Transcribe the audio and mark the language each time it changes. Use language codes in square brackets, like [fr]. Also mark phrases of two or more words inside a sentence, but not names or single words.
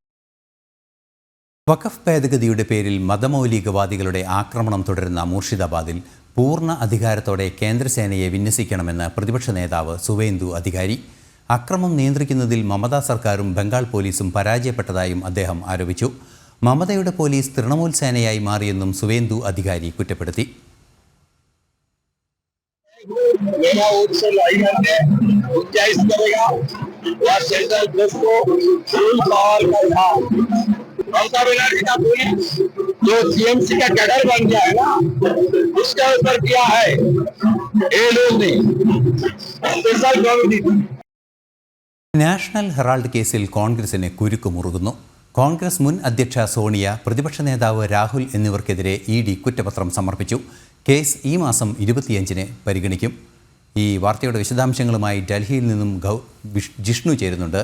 [ml] വഖഫ് ഭേദഗതിയുടെ പേരിൽ മതമൗലികവാദികളുടെ ആക്രമണം തുടരുന്ന മുർഷിദാബാദിൽ പൂർണ്ണ അധികാരത്തോടെ കേന്ദ്രസേനയെ വിന്യസിക്കണമെന്ന് പ്രതിപക്ഷ നേതാവ് സുവേന്ദു അധികാരി. അക്രമം നിയന്ത്രിക്കുന്നതിൽ മമതാ സർക്കാരും ബംഗാൾ പോലീസും പരാജയപ്പെട്ടതായും അദ്ദേഹം ആരോപിച്ചു. മമതയുടെ പോലീസ് തൃണമൂൽ സേനയായി മാറിയെന്നും സുവേന്ദു അധികാരി കുറ്റപ്പെടുത്തി. [hi] ममता बनर्जी का पुलिस जो CMC का कैडर बन गया है ना, उसका ऊपर किया है ये लोग नहीं, स्पेशल कमिटी. [ml] നാഷണൽ ഹെറാൾഡ് കേസിൽ കോൺഗ്രസിന് കുരുക്കുമുറുകുന്നു. കോൺഗ്രസ് മുൻ അധ്യക്ഷ സോണിയ, പ്രതിപക്ഷ നേതാവ് രാഹുൽ എന്നിവർക്കെതിരെ ED കുറ്റപത്രം സമർപ്പിച്ചു. കേസ് ഈ മാസം 25-ന് പരിഗണിക്കും. ഈ വാർത്തയുടെ വിശദാംശങ്ങളുമായി ഡൽഹിയിൽ നിന്നും ജിഷ്ണു ചേരുന്നുണ്ട്.